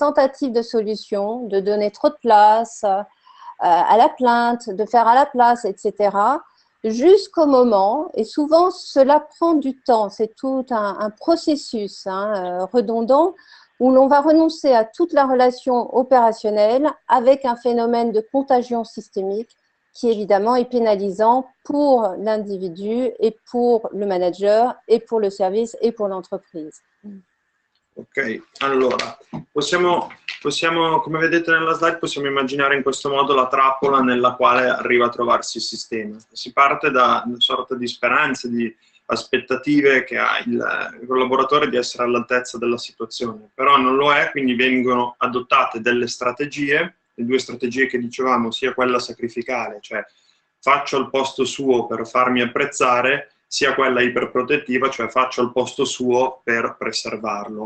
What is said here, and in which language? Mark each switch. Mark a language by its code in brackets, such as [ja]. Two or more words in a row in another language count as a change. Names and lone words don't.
[fr] tentatives de solution, de donner trop de place à la plainte, de faire à la place, etc., jusqu'au moment, et souvent cela prend du temps, c'est tout un processus redondant, où l'on va renoncer à toute la relation opérationnelle avec un phénomène de contagion systémique qui évidemment est pénalisant pour l'individu et pour le manager et pour le service et pour l'entreprise. [it] Ok, allora, possiamo, come vedete nella slide, possiamo immaginare in questo modo la trappola nella quale arriva a trovarsi il sistema. Si parte da una sorta di speranze, di aspettative che ha il collaboratore di essere all'altezza della situazione, però non lo è, quindi vengono adottate delle strategie, le due strategie che dicevamo, sia quella sacrificale, cioè faccio al posto suo per farmi apprezzare, sia quella iperprotettiva, cioè faccio al posto suo per preservarlo.